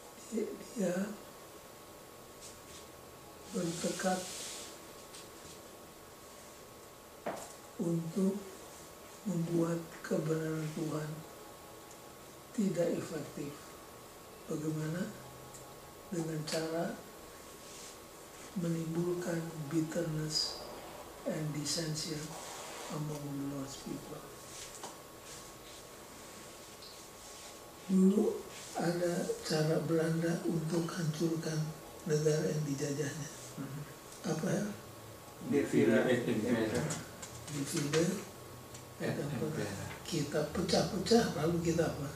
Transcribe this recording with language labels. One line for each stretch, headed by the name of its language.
Indonesian: Dia bertekad untuk membuat kebenaran Tuhan tidak efektif. Bagaimana? Dengan cara menimbulkan
English: bitterness and dissension among the Lord's people.
Indonesian: Dulu ada cara Belanda untuk hancurkan negara yang dijajahnya. Apa ya?
Latin: Divide et impera. Divide et impera.
Indonesian: Kita pecah-pecah lalu kita apa?